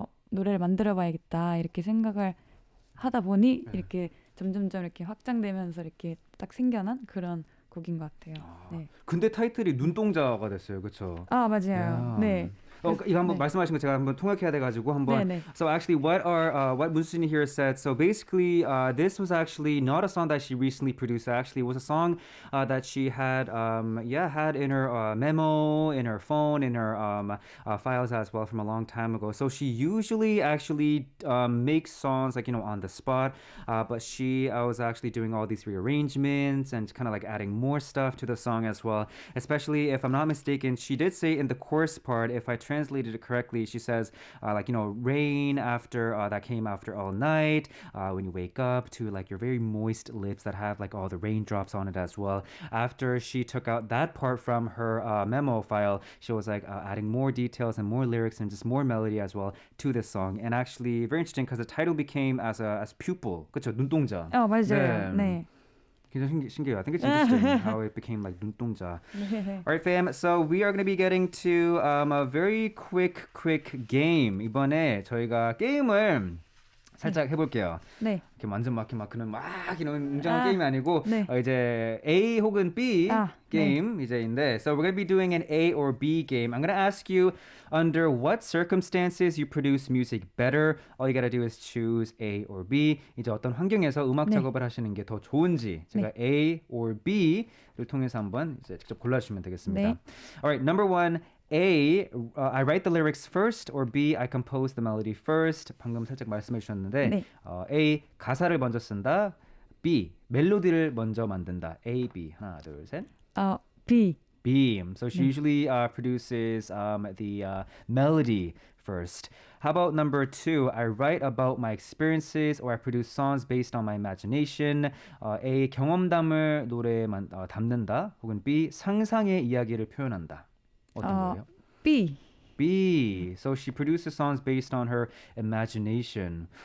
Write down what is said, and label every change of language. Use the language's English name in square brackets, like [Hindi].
[Korean] 노래를 만들어봐야겠다 이렇게 생각을 하다 보니 이렇게 점점점 이렇게 확장되면서 이렇게 딱 생겨난 그런 곡인 것 같아요. 네. 근데 타이틀이 눈동자가 됐어요, 그렇죠? 맞아요. 네. 이거 한번 네. 말씀하신 거 제가 한번 통역해야 돼가지고 한번. 네네. [English] So actually, what Musujin here said. So basically, this was actually not a song that she recently produced. Actually, it was a song that she had, had in her memo, in her phone, in her files as well from a long time ago. So she usually actually makes songs like on the spot, but she was actually doing all these rearrangements and kind of like adding more stuff to the song as well. Especially if I'm not mistaken, she did say in the chorus part, if I translated it correctly, she says rain after that came after all night, when you wake up, to like your very moist lips that have like all the raindrops on it as well. After she took out that part from her memo file, she was like adding more details and more lyrics and just more melody as well to this song. And actually very interesting because the title became as pupil, [Korean] 그쵸? 눈동자. 맞아요. 네. 굉장히 신기해요. [English] I think it's interesting how it became like 눈동자. [Korean] 네. [English] Alright, fam. So we are going to be getting to a very quick game. [Korean] 이번에 저희가 게임을 살짝 해볼게요. 네. 이렇게 완전 막 그는 막 이런 웅장한 게임이 아니고 네. 이제 A 혹은 B game 네. 이제인데, [English] so we're going to be doing an A or B game. I'm going to ask you under what circumstances you produce music better. All you got to do is choose A or B. [Korean] 이제 어떤 환경에서 음악 네. 작업을 하시는 게 더 좋은지 제가 A or B를 통해서 한번 이제 직접 골라주시면 되겠습니다. 네. [English] Alright, number one. A, I write the lyrics first, or B, I compose the melody first. [Korean] 방금 살짝 말씀해 주셨는데 네. A, 가사를 먼저 쓴다. B, 멜로디를 먼저 만든다. A, B. 하나, 둘, 셋. B. [English] B. So she [Korean] 네. [English] usually produces the melody first. How about number two? I write about my experiences or I produce songs based on my imagination. [Korean] A, 경험담을 노래에 담는다. 혹은 B, 상상의 이야기를 표현한다. 어떤 거예요? B. B. [English] So she produces songs based on her imagination.